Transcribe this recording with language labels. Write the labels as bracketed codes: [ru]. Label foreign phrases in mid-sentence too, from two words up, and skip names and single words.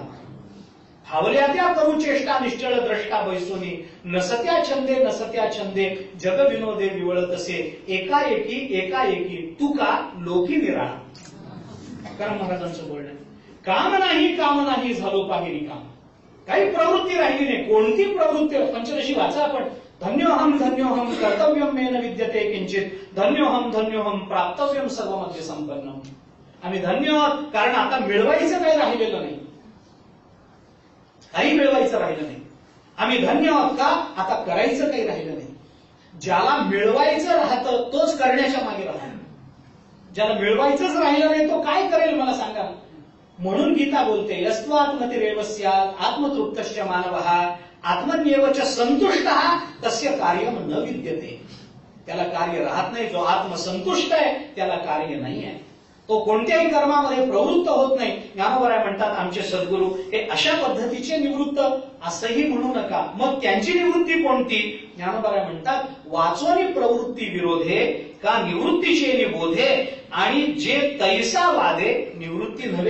[mr] हावल्या त्या करू चेष्टा निश्चळ द्रष्टा बैसोनी नसत्या छंदे जग विनोदे विवळत असे एकाएकी तुका लोकी निराळा. तुकाराम महाराजांचं बोलणं काम नाही झालो पाहिरी काम. काही प्रवृत्ती राहिली नाही. कोणती प्रवृत्ती? पंचदशी वाचा आपण. [sa] धन्योहम कर्तव्यम मे न विद्यते किंचित धन्योहम प्राप्तव्यम सर्वमध्ये संपन्नम. [mr] आम्ही धन्य आहोत कारण आता मिळवायचं काही राहिलेलं नाही, काही मिळवायचं राहिलं नाही. आम्ही धन्य आहोत का? आता करायचं काही राहिलं नाही. ज्याला मिळवायचं राहतं तोच करण्याच्या मागे राहतो. ज्याला मिळवायचंच राहिलं नाही तो काय करेल मला सांगा. म्हणून गीता बोलते [sa] यस्त्वात्मतिरेव स्यात् आत्मतृप्तश्च मानवः आत्मन्येवच संतुष्टः तस्य कार्यम न विद्यते. [mr] त्याला कार्य राहत नाही. जो आत्मसंतुष्ट आहे त्याला कार्य नाही आहे. तो कोणत्याही कर्मामध्ये प्रवृत्त होत नाही. ज्ञानोबराय म्हणतात आमचे सद्गुरू हे अशा पद्धतीचे निवृत्त असंही म्हणू नका. मग त्यांची निवृत्ती कोणती? ज्ञानोबराय म्हणतात वाचोनी प्रवृत्ती विरोधे का निवृत्तीचे निबोधे आणि जे तैसा वादे निवृत्ती नव्हे.